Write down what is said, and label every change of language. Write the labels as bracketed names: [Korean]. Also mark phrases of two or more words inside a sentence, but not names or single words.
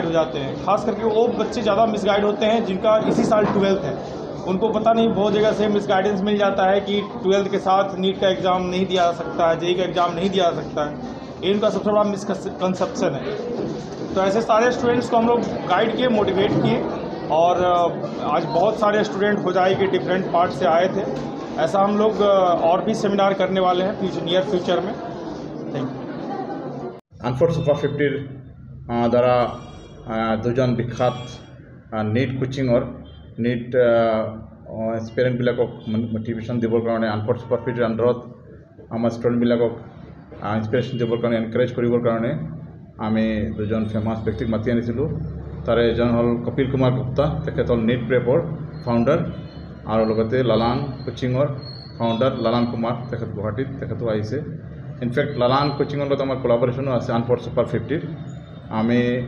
[Hindi] हो जाते हैं खास करके वो बच्चे ज़्यादा मिसगाइड होते हैं जिनका इसी साल 12th है उनको पता नहीं बहुत जगह से मिसगाइडेंस मिल जाता है कि 12th के साथ नीट का एग्ज़ाम नहीं दिया जा सकता है JEE का एग्ज़ाम नहीं दिया जा सकता है इनका सबसे बड़ा मिसकंसेप्शन है तो ऐसे सारे स्टूडेंट्स को हम लोग गाइड किए मोटिवेट किए और आज बहुत सारे स्टूडेंट होजाई के डिफरेंट पार्ट से आए थे ऐसा हम लोग और भी सेमिनार करने वाले हैं [English] near future [Hindi] में [English] thank you [Assamese] আনফৰ সুপাৰ 50ৰ দ্বাৰা দুজন বিখ্যাত নীট কোচিঙৰ নীট এক্সপেৰিয়েণ্টবিলাকক মটিভেশ্যন দিবৰ কাৰণে আনফৰ সুপাৰ 50ৰ আণ্ডাৰত আমাৰ ষ্টুডেণ্টবিলাকক ইনস্পিৰেশ্যন দিবৰ কাৰণে এনকাৰেজ কৰিবৰ কাৰণে আমি দুজন ফেমাছ ব্যক্তিক মাতি আনিছিলোঁ তাৰে এজন হ'ল কপিল কুমাৰ গুপ্তা তেখেত হ'ল নীট প্ৰেপৰ ফাউণ্ডাৰ আৰু লগতে লালান কোচিঙৰ ফাউণ্ডাৰ লালান কুমাৰ তেখেত গুৱাহাটীত তেখেতো আহিছে ইনফেক্ট লালান কোচিঙৰ লগত আমাৰ কোলাবৰেশ্যনো আছে আনফৰ সুপাৰ 50ৰ আমি